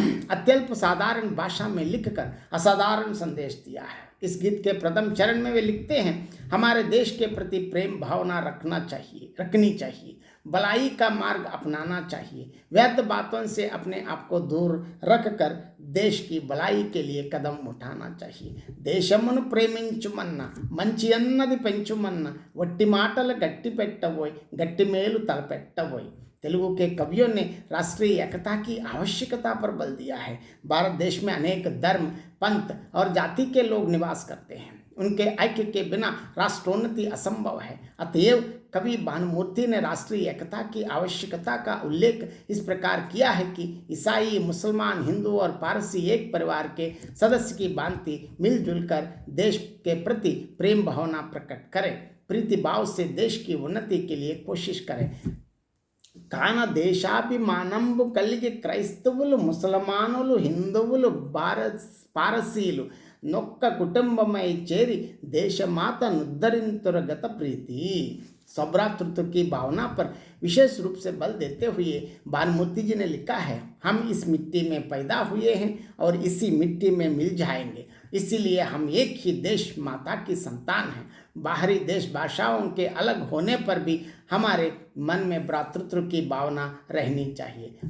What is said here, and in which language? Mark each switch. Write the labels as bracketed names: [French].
[Hindi] अत्यल्प साधारण भाषा में लिखकर असाधारण संदेश दिया है। इस गीत के प्रथम चरण में वे लिखते हैं, हमारे देश के प्रति प्रेम भावना रखनी चाहिए, भलाई का मार्ग अपनाना चाहिए, व्यर्थ बातों से अपने आप को दूर रखकर देश की भलाई के लिए कदम उठाना चाहिए। [Telugu] देशमुनु प्रेमिंచుమన్న మంచి అన్నది పెంచుమన్న వట్టి మాటలు గట్టి పెట్టబోయ్ గట్టి మేలు తలపెట్టబోయ్। [Hindi] तेलुगु के कवियों ने राष्ट्रीय एकता की आवश्यकता पर बल दिया है। भारत देश में अनेक धर्म, पंथ और जाति के लोग निवास करते हैं। उनके ऐक्य के बिना राष्ट्रोन्नति असंभव है। अतएव कवि भानुमूर्ति ने राष्ट्रीय एकता की आवश्यकता का उल्लेख इस प्रकार किया है कि ईसाई, मुसलमान, हिंदू और पारसी एक परिवार के सदस्य की भांति मिलजुल कर देश के प्रति प्रेम भावना प्रकट करें, प्रीति भाव से देश की उन्नति के लिए कोशिश करें। [Telugu] కాన దేశాభిమానంబు కలిగి క్రైస్తవులు, ముసల్మానులు, హిందువులు, పారసీలు నొక్క కుటుంబమై చేరి దేశమాత నుద్ధరింతురగత ప్రీతి। [Hindi] सौभ्रातृत्व की भावना पर विशेष रूप से बल देते हुए भानुमूर्ति जी ने लिखा है, हम इस मिट्टी में पैदा हुए हैं और इसी मिट्टी में मिल जाएंगे, इसीलिए हम एक ही देश माता की संतान हैं। बाहरी देश भाषाओं के अलग होने पर भी हमारे मन में भ्रातृत्व की भावना रहनी चाहिए।